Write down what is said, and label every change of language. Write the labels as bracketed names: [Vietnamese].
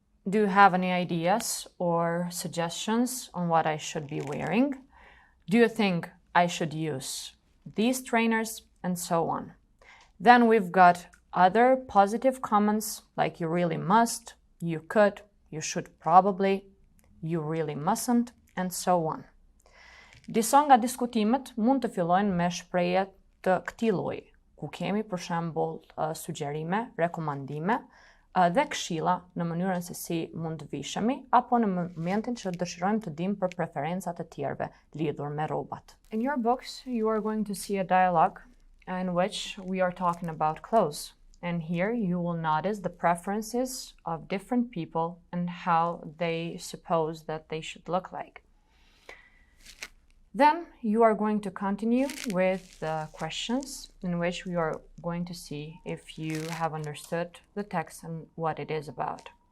[English] Do you have any ideas or suggestions on what I should be wearing? Do you think I should use these trainers? And so on. Then we've got other positive comments like you really must, you could, you should probably, you really mustn't, and so on. [Albanian] Disa nga diskutimet mund të fillojnë me shprehje të këtij lloji, ku kemi për shembull sugjerime, rekomandime dhe këshilla në mënyrën se si mund të vishemi apo në momentin që dëshirojmë të dimë për preferencat e tjerëve lidhur me rrobat. [English] In your books you are going to see a dialogue in which we are talking about clothes. And here you will notice the preferences of different people and how they suppose that they should look like. Then you are going to continue with the questions in which we are going to see if you have understood the text and what it is about.